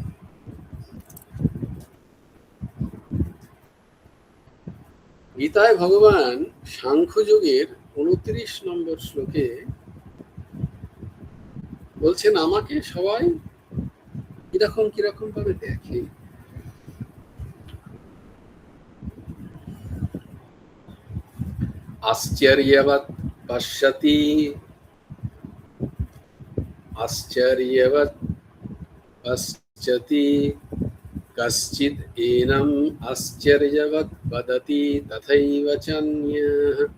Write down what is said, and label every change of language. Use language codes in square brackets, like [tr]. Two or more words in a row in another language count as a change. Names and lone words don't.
[bn] গীতায় ভগবান সাংখ্যযোগের 29 নম্বর শ্লোকে বলছেন, আমাকে সবাই কিরকম কিরকম ভাবে দেখে। [sa] আশ্চর্যবৎ পশ্যতি, আশ্চর্যবৎ পশ্যতি কশ্চিৎ এনম আশ্চর্যবৎ বদতি তথৈব চান্যঃ।